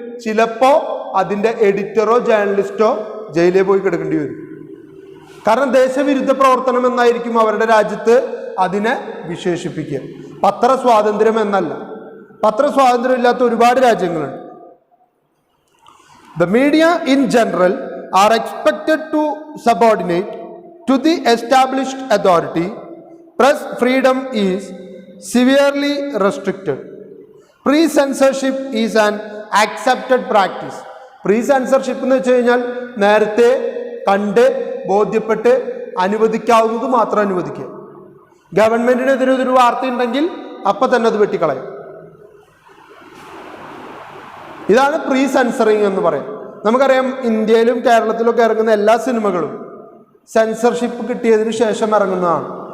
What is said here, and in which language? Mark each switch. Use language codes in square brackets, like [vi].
[ml] ചിലപ്പോ അതിന്റെ എഡിറ്ററോ ജേർണലിസ്റ്റോ ജയിലിൽ പോയി കിടക്കേണ്ടി വരും. കാരണം ദേശവിരുദ്ധ പ്രവർത്തനം എന്നായിരിക്കും അവരുടെ രാജ്യത്ത് അതിനെ വിശേഷിപ്പിക്കുക. പത്രസ്വാതന്ത്ര്യം എന്നല്ല. പത്രസ്വാതന്ത്ര്യം ഇല്ലാത്ത ഒരുപാട് രാജ്യങ്ങളുണ്ട്. [en] The media in general are expected to subordinate to the established authority. Press freedom is severely restricted. Pre-censorship is an accepted practice. [ml] Pre-censorship എന്ന് വെച്ച് കഴിഞ്ഞാൽ നേരത്തെ കണ്ട് ബോധ്യപ്പെട്ട് അനുവദിക്കാവുന്നത് മാത്രം അനുവദിക്കുക. ഗവൺമെന്റിനെതിരെ ഒരു വാർത്ത ഉണ്ടെങ്കിൽ അപ്പം തന്നെ അത് വെട്ടിക്കളയും. ഇതാണ് പ്രീ സെൻസറിങ് എന്ന് പറയും. നമുക്കറിയാം ഇന്ത്യയിലും കേരളത്തിലൊക്കെ ഇറങ്ങുന്ന എല്ലാ സിനിമകളും സെൻസർഷിപ്പ് കിട്ടിയതിനു ശേഷം ഇറങ്ങുന്നതാണ്.